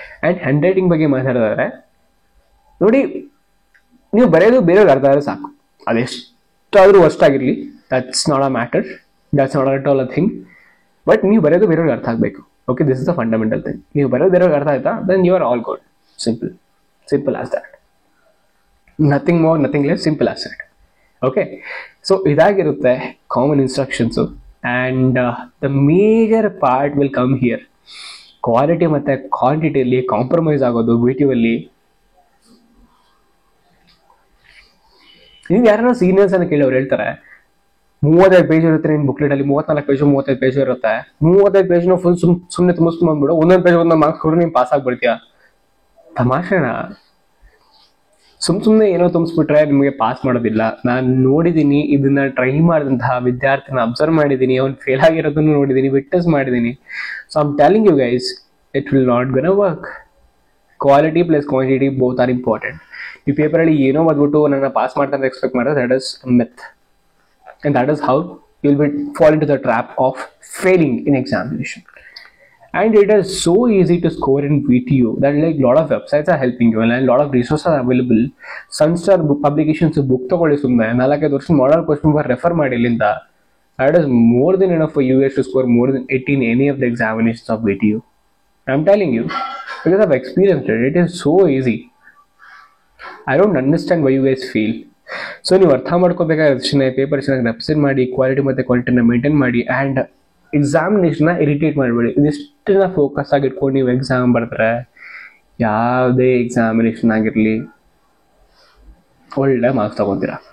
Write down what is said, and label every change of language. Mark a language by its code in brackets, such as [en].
[kn] And hand writing ಬಗ್ಗೆ ಮಾತಾಡಿದ್ರೆ ನೋಡಿ, ನೀವು ಬರೆಯೋದು ಬೇರೆಯವ್ರಿಗೆ ಅರ್ಥ ಆದರೆ ಸಾಕು. ಅದೆಷ್ಟಾದ್ರೂ ವರ್ಸ್ಟ್ ಆಗಿರ್ಲಿ, [en] That's not a matter, that's not at all a thing. But [kn] ನೀವು ಬರೆಯೋದು ಬೇರೆಯವ್ರಿಗೆ ಅರ್ಥ ಆಗಬೇಕು. [en] Okay, this is the fundamental thing. [kn] ನೀವು ಬರೆಯೋದು ಬೇರೆಯವ್ರಿಗೆ ಅರ್ಥ ಆಯ್ತಾ, [en] Then you are all good. Simple as that. Nothing more, nothing less, simple as that. Okay, so [kn] idagirutte [en] common instructions, and the major part will come here. [kn] Quality ಮತ್ತೆ quantity ಅಲ್ಲಿ compromise ಆಗೋದು VTU ಅಲ್ಲಿ. ನೀವು ಯಾರು seniors ಅನ್ನ ಕೇಳಿ ಅವ್ರು ಹೇಳ್ತಾರೆ 35 ಪೇಜ್ ಇರುತ್ತೆ ನಿನ್ ಬುಕ್ಲೆಟ್ ಅಲ್ಲಿ, 34 ಪೇಜ್ 35 ಪೇಜ್ ಇರುತ್ತೆ. 35 ಪೇಜ್ನ ಫುಲ್ ಸುಮ್ಮನೆ ತುಂಬಿಸ್ಕೊಂಡು ಬಂದ್ಬಿಡು, ಒಂದೊಂದು ಪೇಜ್ ಒಂದೊಂದು ಮಾರ್ಕ್ಸ್ ಕೊಡು, ನೀನು ಪಾಸ್ ಆಗ್ಬಿಡ್ತೀಯ. ತಮಾಷೆನ ಸುಮ್ಮನೆ ಏನೋ ತುಂಬಿಸ್ಬಿಟ್ರೆ ನಿಮಗೆ ಪಾಸ್ ಮಾಡೋದಿಲ್ಲ. ನಾನು ನೋಡಿದ್ದೀನಿ, ಇದನ್ನ ಟ್ರೈ ಮಾಡಿದಂತಹ ವಿದ್ಯಾರ್ಥಿನ ಅಬ್ಸರ್ವ್ ಮಾಡಿದ್ದೀನಿ, ಅವ್ನು ಫೇಲ್ ಆಗಿರೋದನ್ನು ನೋಡಿದ್ದೀನಿ, ವಿಟ್ನೆಸ್ ಮಾಡಿದ್ದೀನಿ. [en] So I am telling you guys, it will not gonna work. Quality plus quantity both are important. [kn] ಈ ಪೇಪರಲ್ಲಿ ಏನೋ ಓದ್ಬಿಟ್ಟು ನನ್ನ ಪಾಸ್ ಮಾಡ್ತಾರೆ ಎಕ್ಸ್ಪೆಕ್ಟ್ ಮಾಡಿದ್ರೆ [en] That is myth, and that is how you will fall into the trap of failing in examination. And it is so easy to score in VTU that like lot of websites are helping you and lot of resources are available. [kn] Sunstar publications book ತಗೊಳ್ಳಿ, ಸುಮ್ಮನೆ 4-5 ವರ್ಷ model question paper refer ಮಾಡಿ ಇಲ್ಲಿಂದ [en] That is more than enough for you guys to score more than 80 in any of the examinations of VTU. I'm telling you, because I've experienced it. It is so easy. I don't understand why you guys feel. [kn] So ನೀವು ಅರ್ಥ ಮಾಡ್ಕೋಬೇಕಾದ್ರೆ paper ಚೆನ್ನಾಗಿ represent ಮಾಡಿ, quality ಮತ್ತು ಕ್ವಾಲಿಟಿನ maintain ಮಾಡಿ, and ಎಕ್ಸಾಮಿನೇಷನ್ನ irritate ಮಾಡಬೇಡಿ. ಇದಿಷ್ಟನ್ನ focus ಆಗಿ ಇಟ್ಕೊಂಡು ನೀವು ಎಕ್ಸಾಮ್ ಬರ್ತಾರೆ, ಯಾವುದೇ ಎಕ್ಸಾಮಿನೇಷನ್ ಆಗಿರಲಿ ಒಳ್ಳೆ ಮಾರ್ಕ್ಸ್ ತೊಗೊತೀರಾ.